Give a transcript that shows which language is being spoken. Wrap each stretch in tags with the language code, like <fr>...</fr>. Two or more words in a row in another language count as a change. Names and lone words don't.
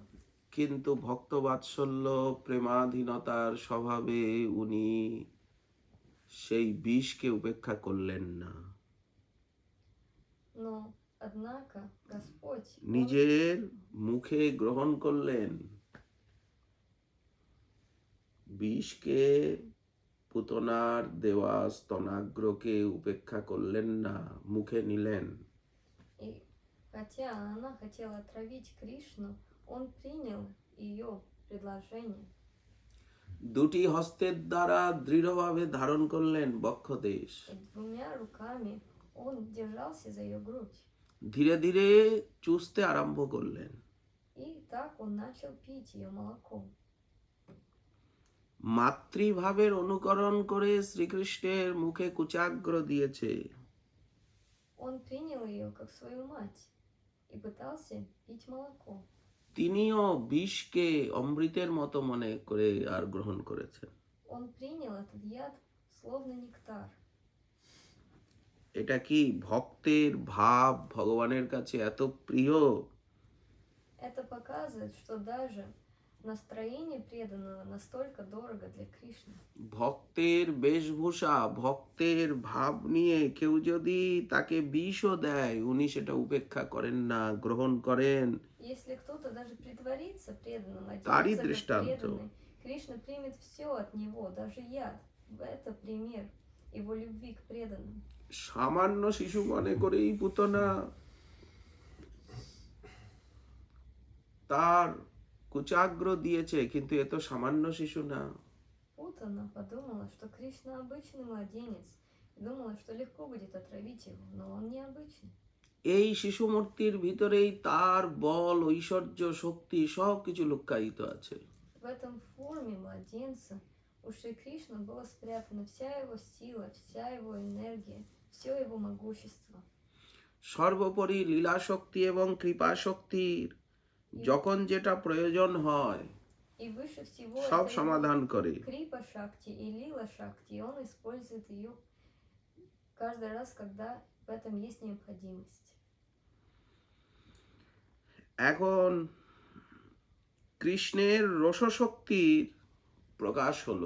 <bn>কিন্তু ভক্তবাৎসল্য প্রেমাধীনতার স্বভাবে উনি সেই বিষকে উপেক্ষা করলেন না।</bn> <ru>Но, однако, Господь, Он</ru> <bn>নিজের মুখে গ্রহণ করলেন বিষকে, পুতনার দেওয়া স্তনাগ্রকে উপেক্ষা করলেন না, মুখে নিলেন।</bn> <ru>И хотя она хотела отравить Кришну, он принял ее предложение.</ru> <bn>দুটি হস্তের দ্বারা দৃঢ়ভাবে ধারণ করলেন বক্ষদেশ।</bn> <ru>И двумя руками он держался за ее грудь.</ru> <bn>ধীরে ধীরে চুষতে আরম্ভ করলেন।</bn> <ru>И так он начал пить ее молоко.</ru> <bn>মাতৃভাবের অনুকরণ করে শ্রীকৃষ্ণের মুখে কুচাগ্র দিয়েছে।</bn> <ru>Он принял ее как свою мать и пытался пить молоко.</ru> <bn>তিনিও বিষকে অমৃতের মতো মনে করে আর গ্রহণ করেছেন।</bn> <ru>Он принял этот яд словно нектар.</ru> <bn>এটা কি ভক্তের ভাব ভগবানের কাছে এত প্রিয়?</bn> <ru>Это показывает, что даже настроение преданного настолько дорого для Кришны.</ru> <bn>ভক্তের বেশভূষা ভক্তের ভাব নিয়ে কেউ যদি তাকে বিষও দেয় উনি সেটা উপেক্ষা করেন না, গ্রহণ করেন।</bn> <ru>Если кто-то даже притворится преданным, Тари оденется как</ru> <bn>дриштанту.</bn> <ru>преданный, Кришна примет все от него, даже яд. Это пример его любви к преданным.</ru> <bn>সামান্য শিশু মনে করেই পুতনা তার কুচাগ্র দিয়েছে, কিন্তু এ তো সামান্য শিশু না।</bn> <ru>Путана подумала, что Кришна обычный младенец, и думала, что легко будет отравить его, но он необычный.</ru> <bn>এই শিশু মূর্তির ভিতরেই তার বল ঐশ্বর্য শক্তি সবকিছু লুক্কায়িত আছে।</bn> <ru>В этом форме младенца у Шри Кришны была спрятана вся его сила, вся его энергия, все его могущество.</ru> <bn>সর্বোপরি লীলা শক্তি এবং কৃপা শক্তির যখন যেটা প্রয়োজন হয়</bn> <ru>И выше всего</ru> <bn>সব</bn> <ru>это его</ru> <bn>সমাধান করে।</bn> <ru>Крипа Шакти и Лила Шакти, и он использует ее каждый раз, когда в этом есть необходимость.</ru> <bn>এখন কৃষ্ণের রসশক্তির প্রকাশ হলো।</bn>